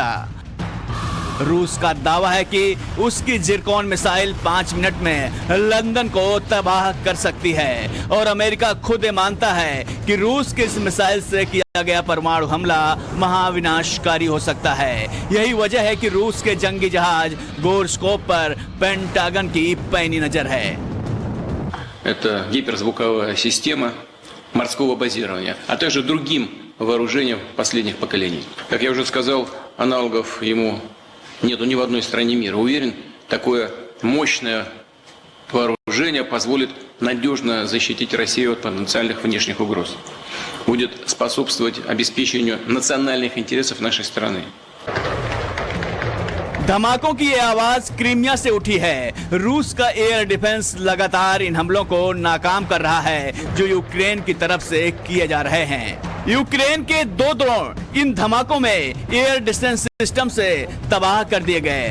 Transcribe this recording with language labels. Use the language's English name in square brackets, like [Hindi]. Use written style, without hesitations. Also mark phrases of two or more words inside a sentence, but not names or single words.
[Hindi] रूस का दावा है कि उसकी जिरकॉन मिसाइल 5 मिनट में लंदन को तबाह कर सकती है और अमेरिका खुद ये मानता है कि रूस की इस मिसाइल से किया गया परमाणु हमला महाविनाशकारी हो सकता है। यही वजह है कि रूस के जंगी जहाज गोर्शकोव पर पेंटागन की पैनी नजर है। [Russian] Это гиперзвуковая система морского базирования, а также другим вооружением последних поколений. Как я уже сказал, аналогов ему нету ни в одной стране мира. Уверен, такое мощное вооружение позволит надежно защитить Россию от потенциальных внешних угроз. Будет способствовать обеспечению национальных интересов нашей страны. [Hindi] धमाकों की ये आवाज क्रीमिया से उठी है। रूस का [English] air defense [Hindi] लगातार इन हमलों को नाकाम कर रहा है जो यूक्रेन की तरफ से किए जा रहे हैं। यूक्रेन के 2 ड्रोन इन धमाकों में [English] air defense system [Hindi] से तबाह कर दिए गए।